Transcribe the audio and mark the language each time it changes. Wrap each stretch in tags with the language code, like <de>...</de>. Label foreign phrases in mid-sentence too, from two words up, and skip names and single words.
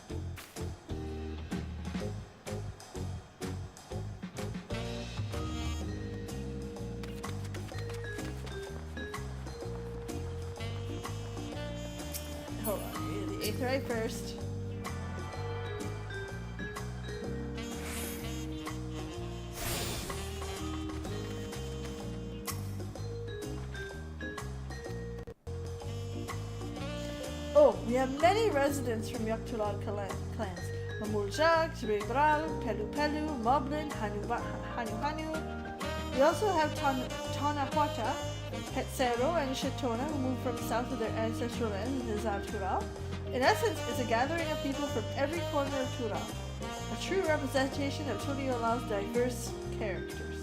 <en>Hold on, the aetheryte first. Oh, we have many residents from Yaktulal clans. Mamuljak, Jibral, Pelu Pelu, Moblin, Hanu Hanu. We also have Tanahuata, Hetsero, and Shetona, who moved from south of their ancestral land in the Tural. In essence, it's a gathering of people from every corner of Tural, a true representation of Tuliolal's diverse characters.</en>